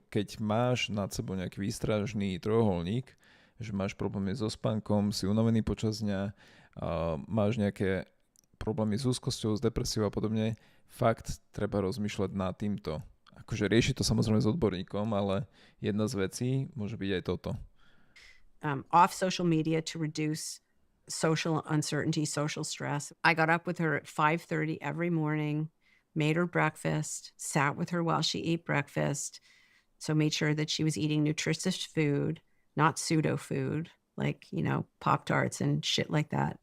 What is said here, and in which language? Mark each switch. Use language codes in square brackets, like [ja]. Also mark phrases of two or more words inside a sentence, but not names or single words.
[sk] Keď máš nad sebou nejaký výstražný trojuholník, že máš problémy so spánkom, si unavený počas dňa, máš nejaké problémy s úzkosťou, s depresiou a podobne, fakt treba rozmýšľať nad týmto. Akože rieši to samozrejme s odborníkom, ale jedna z vecí môže byť aj toto. [en] Off social media to reduce social uncertainty, social stress. I got up with her at 5:30 every morning, made her breakfast, sat with her while she ate breakfast, so made sure that she was eating nutritious food, not pseudo food, like, Pop-Tarts and shit like that.